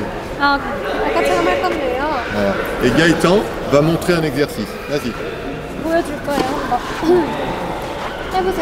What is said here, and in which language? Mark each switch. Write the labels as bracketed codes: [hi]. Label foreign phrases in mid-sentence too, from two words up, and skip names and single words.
[ko] 아, 아까처럼 할 건데요. [fr] Voilà. Et Gaëtan va montrer un exercice. Vas-y. [ko] 보여줄 거예요. 해보세요.